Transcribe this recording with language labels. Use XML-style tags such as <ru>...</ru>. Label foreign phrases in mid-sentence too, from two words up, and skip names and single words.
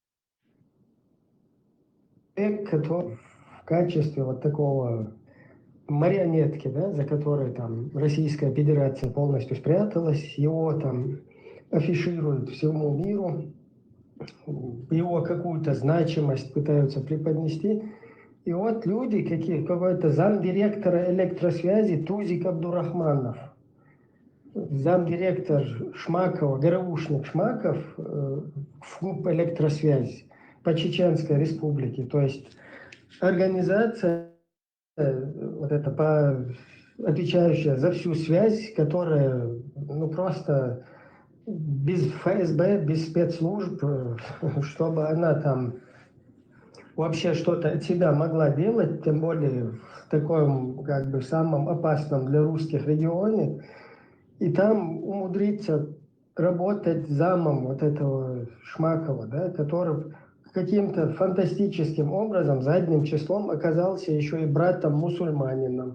<ru>Человек, который в качестве вот такого марионетки, да, за которой там Российская Федерация полностью спряталась, его там афишируют всему миру, его какую-то значимость пытаются преподнести. И вот люди, какой-то замдиректора электросвязи Тузик Абдурахманов, замдиректор Шмакова, ГРУшник Шмаков, ФУП электросвязь по Чеченской Республике, то есть организация вот это отвечающая за всю связь, которая ну просто без ФСБ, без спецслужб, чтобы она там вообще что-то от себя могла делать, тем более в таком как бы самом опасном для русских регионе, и там умудриться работать замом вот этого Шмакова, да, который каким-то фантастическим образом задним числом оказался еще и братом-мусульманином.</ru>